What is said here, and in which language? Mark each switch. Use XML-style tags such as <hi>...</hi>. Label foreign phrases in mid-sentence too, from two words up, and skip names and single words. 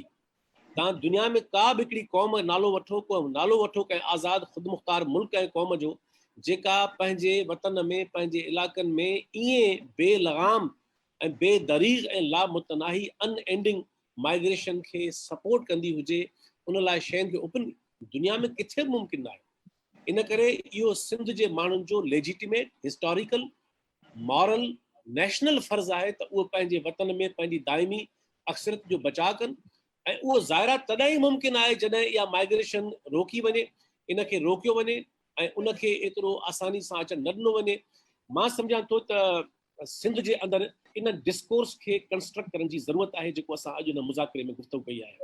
<sd>तव्हां दुनिया में का बि हिकिड़ी क़ौम नालो वठो, को नालो वठो कंहिं आज़ादु ख़ुदि मुख़्तार मुल्क ऐं क़ौम जो जेका पंहिंजे वतन में, पंहिंजे इलाइक़नि में ईअं बेलगाम ऐं बेदरीग़ ऐं लामुतनाही अनएंडिंग माइग्रेशन खे सपोर्ट कंदी हुजे, उन लाइ शयुनि खे ओपन दुनिया में किथे बि मुमकिन न आहे। इन करे इहो सिंध जे माण्हुनि जो</sd> <en>legitimate, historical, moral,</en> <sd>नेशनल फ़र्ज़ु आहे त उहो पंहिंजे वतन में पंहिंजी दाइमी अक्सरियत जो बचाव कनि ऐं उहो ज़ाहिरा तॾहिं ई मुमकिन आहे जॾहिं इहा माइग्रेशन रोकी वञे, इनखे रोकियो वञे ऐं उनखे एतिरो आसानी सां अचणु न ॾिनो वञे। मां सम्झां थो त सिंध जे अंदरि इन डिस्कोर्स खे कंस्ट्रक्ट करण जी ज़रूरत आहे जेको असां अॼु हिन मुज़ाकरे में गुफ़्तगू कई आहे।</sd>